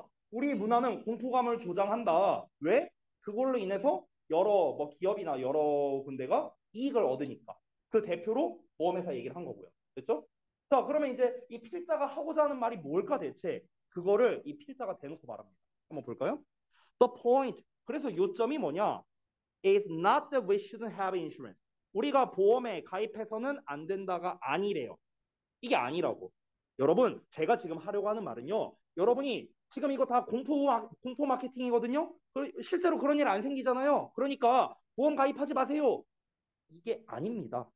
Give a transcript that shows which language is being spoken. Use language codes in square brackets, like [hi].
[ko] 우리 문화는 공포감을 조장한다. 왜? 그걸로 인해서 여러 뭐 기업이나 여러 군데가 이익을 얻으니까. 그 대표로 보험회사 얘기를 한 거고요. 됐죠? 자, 그러면 이제 이 필자가 하고자 하는 말이 뭘까 대체? 그거를 이 필자가 대놓고 말합니다. 한번 볼까요? [en] The point. [ko] 그래서 요점이 뭐냐? [en] Is not that we shouldn't have insurance. [ko] 우리가 보험에 가입해서는 안 된다가 아니래요. 이게 아니라고. 여러분, 제가 지금 하려고 하는 말은요. 여러분이 지금 이거 다 공포 마케팅이거든요. 실제로 그런 일 안 생기잖아요. 그러니까 보험 가입하지 마세요. 이게 아닙니다.